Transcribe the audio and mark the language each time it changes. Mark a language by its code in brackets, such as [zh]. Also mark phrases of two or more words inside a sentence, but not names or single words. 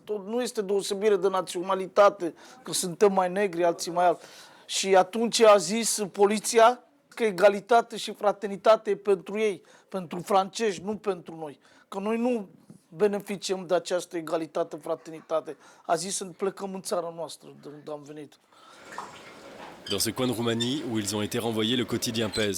[ro] Nu este deosebire de naționalitate, că suntem mai negri, alții mai alți. Și atunci a zis poliția că egalitate și fraternitate e pentru ei, pentru francezi, nu pentru noi. Că noi nu beneficiem de această egalitate, fraternitate. A zis să plecăm în țara noastră, de unde am venit. [fr] Dans ce coin de Roumanie où ils ont été renvoyés, le quotidien pèse.